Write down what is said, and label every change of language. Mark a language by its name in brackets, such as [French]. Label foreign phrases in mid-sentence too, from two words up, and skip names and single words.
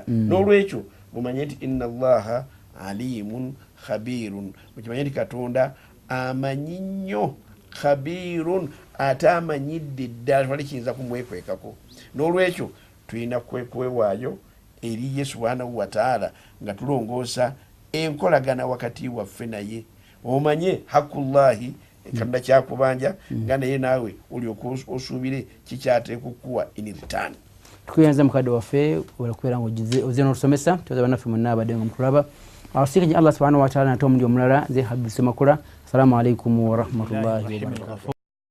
[Ganda] N'olwekyo mumanye nti [Arabic] إن الله عليم خبير, [Ganda] mukimanye nti Katonda amanyi nnyo, khabirun, ate amanyidde ddala, tewali kiyinza kumwekwekako. N'olwekyo tulina kwewaayo eri Yesu [Arabic] سبحانه وتعالى [Ganda] nga tulongoosa enkolagana wakati waffe naye. Omanye hakullahi Katonda kyakubanja nga naye naawe olyoka osuubire kikyateeka okukuwa [English] in return. [Ganda] Tukuyanza mukadde waffe olakubeera ng'ozze n'otusomesa tubaza bannaffe mwenna abadde nga mutulaba. Awasiikanye Allah [Arabic] سبحانه وتعالى [Ganda] nate omundi omulala nze Habib Semakula. [Arabic] السلام عليكم ورحمة الله وبركاته.